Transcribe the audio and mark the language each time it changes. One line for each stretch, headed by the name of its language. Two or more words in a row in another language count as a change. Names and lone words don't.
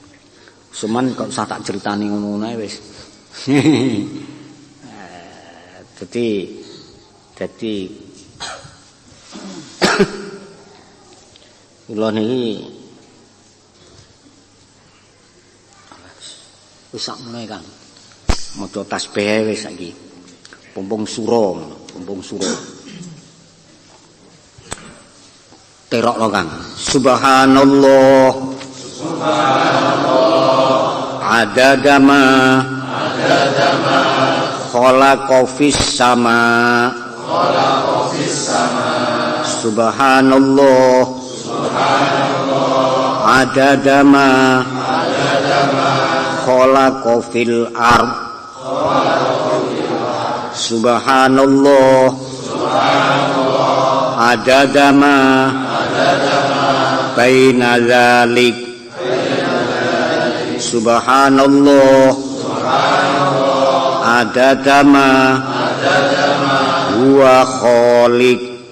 Javanese: Cuman kok usah tak critani ngono ae wis. Dadi kula niki wis sak mulai Kang. Maca tasbih wis saiki. Pompong sura. Terokno Kang.
Arabic: سبحان الله عدد ما. خلق في السماء. سبحان الله. عدد ما خلق في الأرض. سبحان الله. عدد ما بين ذلك. سبحان الله. عدد ما هو خالق.